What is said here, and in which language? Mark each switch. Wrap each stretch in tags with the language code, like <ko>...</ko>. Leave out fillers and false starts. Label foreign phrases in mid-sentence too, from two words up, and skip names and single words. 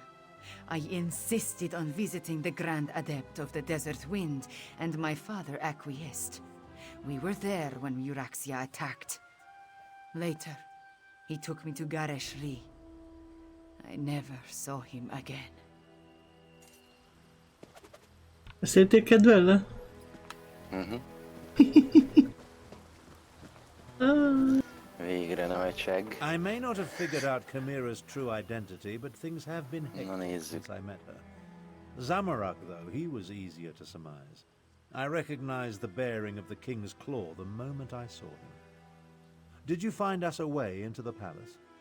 <en>I insisted on visiting the Grand Adept of the Desert Wind, and my father acquiesced. We were there when Euraxia attacked. Later, he took me to Gareshri. I never saw him again.</en> <hu>Beszéltél kedvelle? Végre nem egy segg.</hu> <en>I may not have figured out Chimera's true identity, but things have been hectic since I met her. Zamorak, though, he was easier to surmise. I recognized the bearing of the King's Claw the moment I saw him. Did you find us a way into the palace?</en>